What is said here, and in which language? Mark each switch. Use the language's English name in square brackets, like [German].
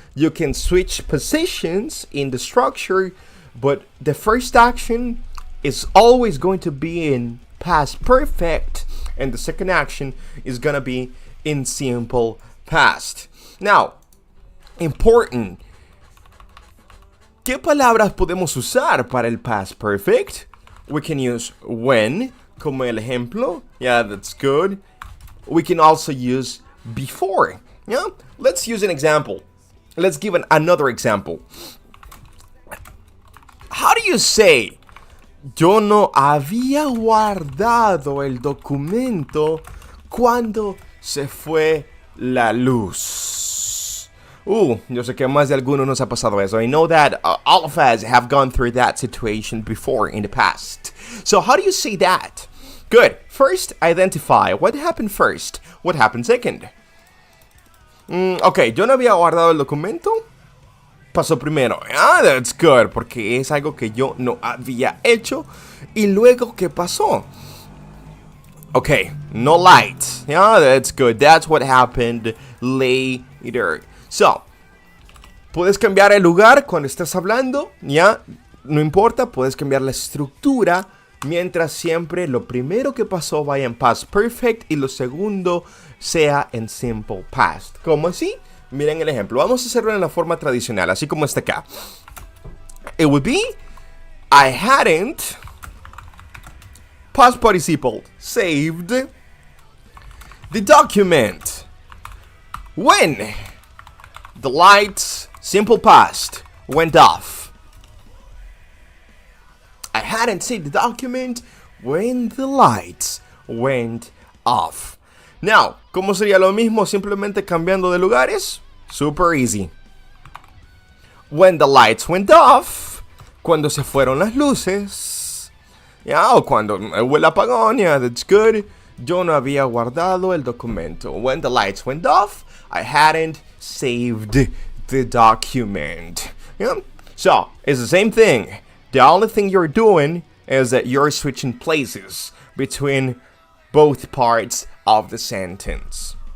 [English] You can switch positions in the structure, but the first action is always going to be in past perfect and the second action is gonna be in simple past. Now, important. [Spanish] ¿Qué palabras podemos usar para el past perfect? [English] We can use when, [Spanish] como el ejemplo. [English] Yeah, that's good. We can also use before. Yeah, let's use an example. Let's give another example. How do you say, [Spanish] yo no había guardado el documento cuando se fue la luz? Yo sé que más de alguno nos ha pasado eso. [English] I know that all of us have gone through that situation before in the past. So how do you say that? Good. First, identify. What happened first? What happened second? [Spanish] Okay, yo no había guardado el documento. Pasó primero. [English] That's good, [Spanish] porque es algo que yo no había hecho. Y luego, ¿qué pasó? [English] Okay, no light. Yeah, that's good. That's what happened later. [Spanish] So, puedes cambiar el lugar cuando estás hablando, ¿ya? No importa, puedes cambiar la estructura, mientras siempre lo primero que pasó vaya en past perfect y lo segundo sea en simple past. ¿Cómo así? Miren el ejemplo. Vamos a hacerlo en la forma tradicional, así como está acá. [English] It would be, I hadn't, past participle, saved the document when the lights, simple past, went off. I hadn't seen the document when the lights went off. [Spanish] Now, ¿cómo sería lo mismo simplemente cambiando de lugares? [English] Super easy. When the lights went off, [Spanish] cuando se fueron las luces. O cuando hubo el apagón, [English] that's good. [Spanish] Yo no había guardado el documento. [English] When the lights went off, I hadn't saved the document. So, it's the same thing. The only thing you're doing is that you're switching places between both parts of the sentence.